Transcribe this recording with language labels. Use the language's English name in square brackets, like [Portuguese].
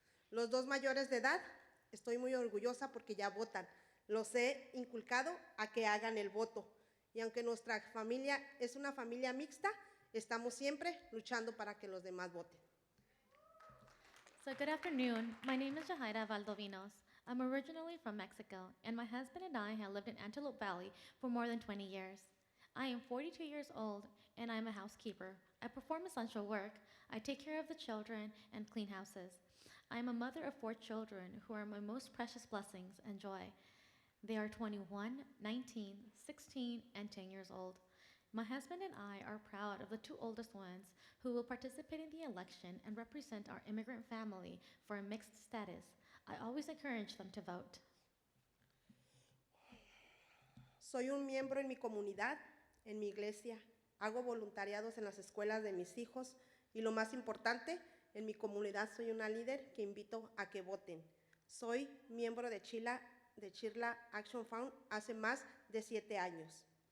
[Spanish] Los 2 mayores de edad, estoy muy orgullosa porque ya votan. Los he inculcado a que hagan el voto. Y aunque nuestra familia es una familia mixta, estamos siempre luchando para que los demás voten. [English] So good afternoon. My name is Jahaira Valdovinos. I'm originally from Mexico, and my husband and I have lived in Antelope Valley for more than 20 years. I am 42 years old, and I'm a housekeeper. I perform essential work. I take care of the children and clean houses. I am a mother of 4 children who are my most precious blessings and joy. They are 21, 19, 16, and 10 years old. My husband and I are proud of the 2 oldest ones who will participate in the election and represent our immigrant family for a mixed status. I always encourage them to vote. [Spanish] Soy un miembro en mi comunidad, en mi iglesia. Hago voluntariados en las escuelas de mis hijos y lo más importante, en mi comunidad soy una líder que invito a que voten. Soy miembro de Chirla Action Fund hace más de 7 años.